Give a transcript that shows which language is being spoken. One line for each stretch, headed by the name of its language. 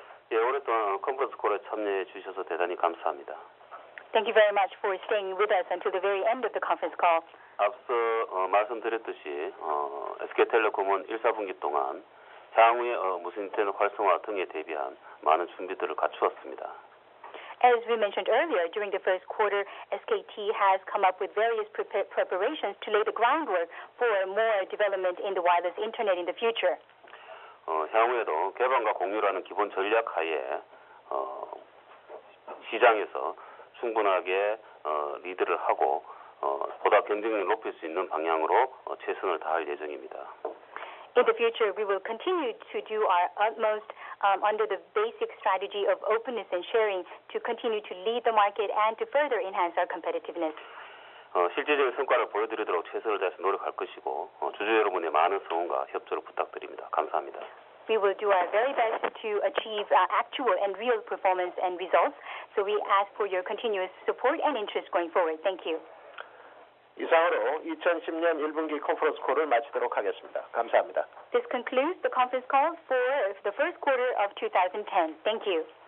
Korean: 예, 오랫동안 컨퍼런스 콜에 참여해 주셔서 대단히 감사합니다.
English: Thank you very much for staying with us until the very end of the conference call.
Korean: 앞서 말씀드렸듯이 SK텔레콤은 1사분기 동안 향후의 무선 인터넷 활성화 등에 대비한 많은 준비들을 갖추었습니다.
English: As we mentioned earlier, during the first quarter, SKT has come up with various preparations to lay the groundwork for more development in the wireless internet in the future.
Korean: 향후에도 개방과 공유라는 기본 전략 하에 시장에서 충분하게 리드를 하고 보다 경쟁력을 높일 수 있는 방향으로 최선을 다할 예정입니다.
English: In the future, we will continue to do our utmost under the basic strategy of openness and sharing to continue to lead the market and to further enhance our competitiveness.
Korean: 실질적인 성과를 보여드리도록 최선을 다해서 노력할 것이고 주주 여러분의 많은 성원과 협조를 부탁드립니다. 감사합니다.
English: We will do our very best to achieve actual and real performance and results. So we ask for your continuous support and interest going forward. Thank you.
Korean: 이상으로 2010년 1분기 컨퍼런스 콜을 마치도록 하겠습니다. 감사합니다.
English: This concludes the conference call for the first quarter of 2010. Thank you.